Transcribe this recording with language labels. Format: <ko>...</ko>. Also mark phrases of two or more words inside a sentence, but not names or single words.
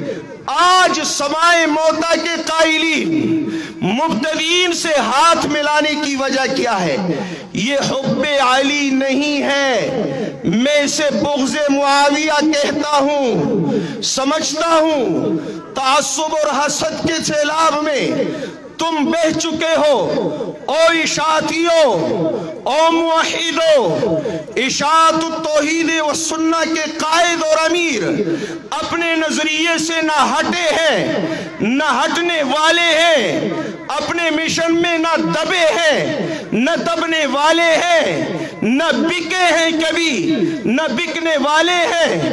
<ur>آج سماع موتیٰ کے قائلین مبتدئین سے ہاتھ ملانے کی وجہ کیا ہے؟ یہ حب علی نہیں ہے، میں اسے بغض معاویہ کہتا ہوں۔ سمجھتا ہوں تعصب اور حسد کے سیلاب میں تم بہہ چکے ہو۔ او اشاعتیوں، او موحدوں، اشاعت التوحید و سنت کے قائد اور امیر اپنے نظریے سے نہ ہٹے ہیں، نہ ہٹنے والے ہیں، اپنے مشن میں نہ دبے ہیں، نہ دبنے والے ہیں، نہ بکے ہیں کبھی، نہ بکنے والے ہیں۔</ur>